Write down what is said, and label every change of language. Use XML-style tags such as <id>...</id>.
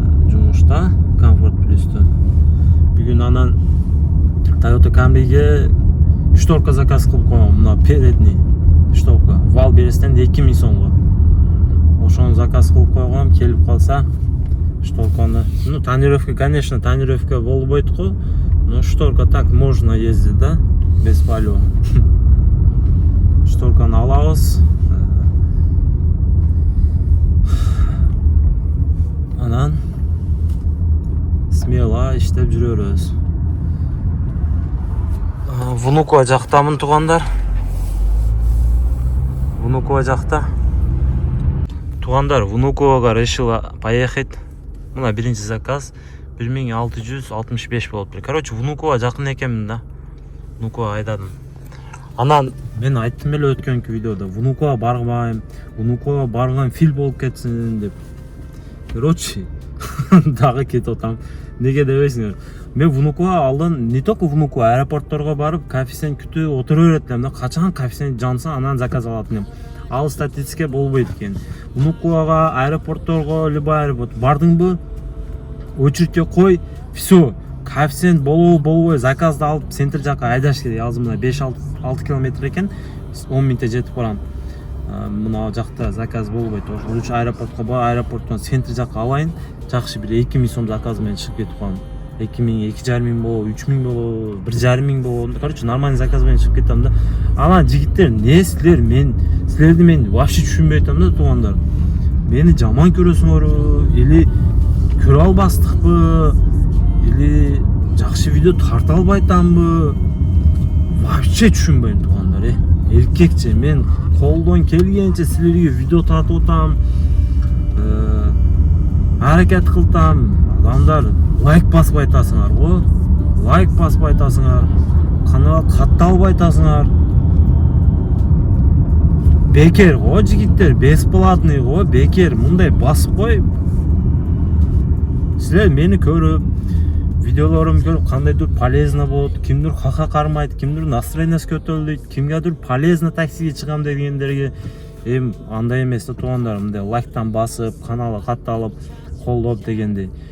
<ky>Жумушта Комфорт Плюстө. Бүгүн анан Toyota Camry'ге шторка заказ кылып койгом, мына передний шторка. Вал берестен 2000 сомго. Ошону заказ кылып койгом, келип калса шторканы.</ky> <ru>Ну, тонировка, конечно, тонировка</ru> <ky>болбойт го,</ky> <ru>но шторка так можно ездить, да? Без палева.</ru> <ky>Шторканы алабыз. Анан смело иштеп жүрөбүз. Внукова жактамын туугандар. Внукова жакта.</ky> <ru>Туугандар, Внуковага решила поехать.</ru> <ky>Мына биринчи заказ 1665 болуп тур. Короче, Внукова жакын экенмин да. Внукова айдадым. Анан мен айттым эле өткөнкү видеода, Внукова барбайм, Внукова барган фил болуп кетсин деп. Короче, дагы кетип атам. Неге дебейсиңер? Мен Внукова алдын,</ky> <ru>не только</ru> <ky>Внукова, аэропортторго барып, кофесен күтүп отура берет элем да. Качан кофесен жанса, анан заказ алат элем. Ал статистика болбойт экен. Внуковага, аэропортторго, любой аэропорт бардыңбы? Очередьке кой, всё. Коэффициент болбой заказды алып центр жака айдаш керек. Азыр мына 5-6 километр экен, 10 минутта жетип барам. Мына жакта заказ болбойт. Ошо аэропортко бар, аэропорттон центр жака алайын. Жакшы бир 2000 сом заказ менен чыгып кетип калам. 2000, 2500 болобу, 3000 болобу, 1500 болобу. Короче, нормальный заказ менен чыгып кетем да. Анан жигиттер, не силер, силерди мен вообще түшүнбөй атам да, туугандар. Мени жаман көрөсүңөр, или көрө албастыкпы? Или жакшы видео тарта албайтамбы? Вообще түшүнбөйм туугандар. Эркекче мен колдон келгенче силерге видео тартып атам. Аракет кылтам. Адамдар лайк баспай атасыңар го. Лайк баспай атасыңар. Каналга катталбай атасыңар. Бекер го жигиттер, бесплатный го, бекер. Мындай басып кой. Силер мени көрүп, видеолорум көрүп, кандайдыр полезно болот, кимдир хака кармайт, кимдир настроениясы көтөрүлөйт, кимгедир полезно таксиге чыгам дегендерге андай эмес да туугандар, мындай лайктан басып, каналга катталып, колдоп дегенде.</ky>